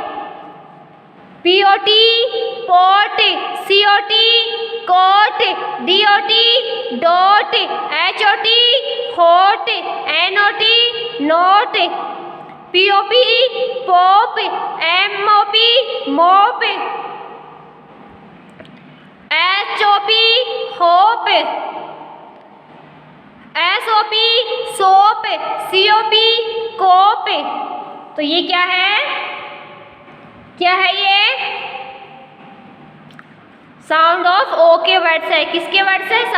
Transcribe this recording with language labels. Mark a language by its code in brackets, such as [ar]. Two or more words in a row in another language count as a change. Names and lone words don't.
[en] P-O-T pot. C-O-T cot. D-O-T dot. H-O-T hot. N-O-T not. P-O-P pop. M-O-P mop. H-O-P hop. S-O-P sop. C-O-P cop. [hi] तो ये क्या है? क्या है ये? [en] sound of O [hi] के वर्ड्स है। किसके वर्ड्स है?